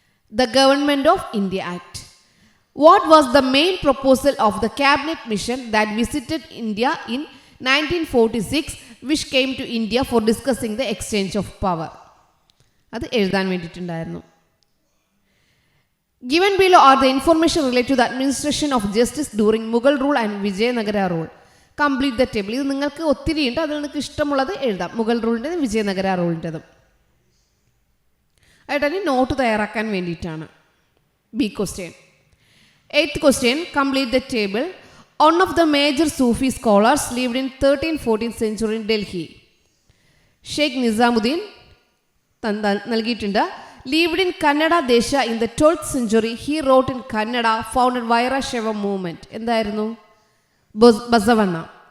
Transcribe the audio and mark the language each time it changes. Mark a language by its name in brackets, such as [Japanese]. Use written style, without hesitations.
[English] The Government of India Act. What was the main proposal of the cabinet mission that visited India in 1946, which came to India for discussing the exchange of power? [Malayalam] അത് എഴുതാൻ വേണ്ടിയിട്ടുണ്ടായിരുന്നു. [English] Given below are the information related to the administration of justice during Mughal rule and Vijayanagara rule. Complete the table. [Malayalam] ഇത് നിങ്ങൾക്ക് ഒത്തിരി ഉണ്ട്, അതിൽ നിങ്ങൾക്ക് ഇഷ്ടമുള്ളത് എഴുതാം. മുഗൾ റൂളിൻ്റെതും വിജയനഗര റൂളിൻ്റെതും ആയിട്ട് നോട്ട് തയ്യാറാക്കാൻ വേണ്ടിയിട്ടാണ്. [English] B question. 8th question, complete the table. One of the major Sufi scholars lived in 13th-14th century in Delhi. Sheikh Nizamuddin [Malayalam] നൽകിയിട്ടുണ്ട്. [English] Lived in Kannada Desha in the 12th century. He wrote in Kannada, founded Vairashaiva movement. [Malayalam] എന്തായിരുന്നു? [English] Basavanna.